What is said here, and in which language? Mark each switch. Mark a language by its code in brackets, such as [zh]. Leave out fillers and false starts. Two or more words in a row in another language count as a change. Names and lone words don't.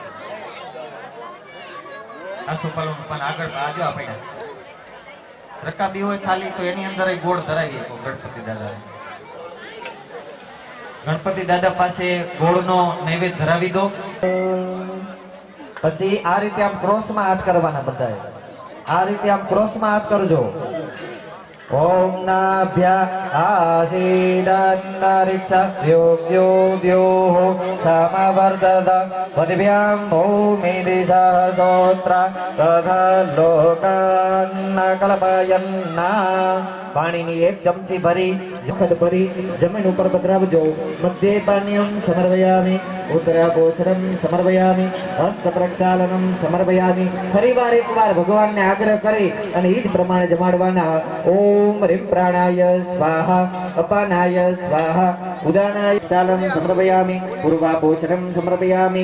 [gu] આસોપાલો પણ આગળ આજો આપણે રકાબી હોય ખાલી તો એની અંદર ગોળ ધરાવી શકો ગણપતિ દાદા. ગણપતિ દાદા પાસે ગોળનો નૈવેદ્ય ધરાવી દો. પછી આ રીતે આમ ક્રોસમાં હાથ કરવાના બધાએ. આ રીતે આમ ક્રોસમાં હાથ કરજો. [sa] ओम नाभ्या आसीदन्तरिक्षा योग्यो द्योः समवर्धत पदभ्यां भूमि दिशः सोत्रा तथा लोकान् कल्पयन्ना. [gu] પાણીની એક ચમચી ભરી જખડ ભરી જમીન ઉપર પધરાવજો. [sa] મધ્ય પાણીયમ સમર્પયામિ ઉત્તરાભોષણમ સમર્પયામિ હસ્ત પ્રક્ષાલનમ સમર્પયામિ. [gu] ફરીવાર એકવાર ભગવાનને આગ્રહ કરી અને એ જ પ્રમાણે જમાડવાના. [sa] ઓમ રીમ પ્રાણાય સ્વાહા અપાનાય સ્વાહા ઉદાનાય ચાલમ સમર્પયામિ પૂર્વાભોષણમ સમર્પયામિ.